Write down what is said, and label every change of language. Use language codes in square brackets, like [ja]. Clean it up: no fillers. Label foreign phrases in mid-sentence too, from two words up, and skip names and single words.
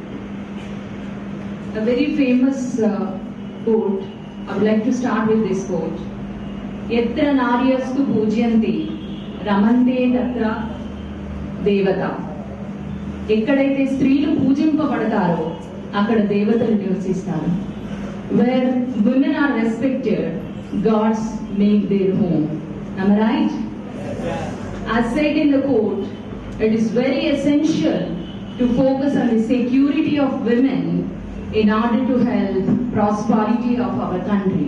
[en] A very famous quote, I would like to start with this quote. [sa] यत्र नार्यस्तु पूज्यन्ते रमन्ते तत्र देवताः. [te] ఎక్కడైతే స్త్రీలు పూజింపబడతారో అక్కడ దేవతలు నివసిస్తారు. [en] Where women are respected, gods make their home. Am I right? As said in the quote, it is very essential to focus on the security of women in order to help prosperity of our country.